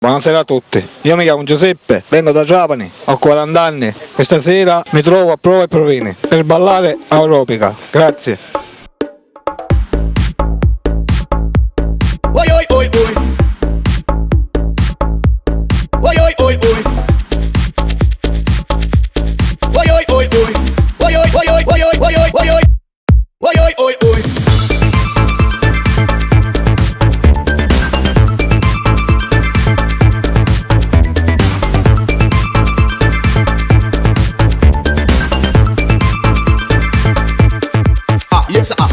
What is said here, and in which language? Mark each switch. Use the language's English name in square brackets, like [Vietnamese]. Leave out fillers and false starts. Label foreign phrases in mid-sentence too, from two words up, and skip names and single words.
[Italian] Buonasera a tutti, io mi chiamo Giuseppe, vengo da Trapani, ho 40 anni, questa sera mi trovo a Prova e Provini per ballare aerobica, grazie. Oi, oi, oi, oi. Oi, oi, oi, oi. Oi, oi, oi, oi. Oi, oi, oi, oi, oi, oi, oi, oi, oi, oi. Oi, oi, oi, oi. Ah, yes, ah.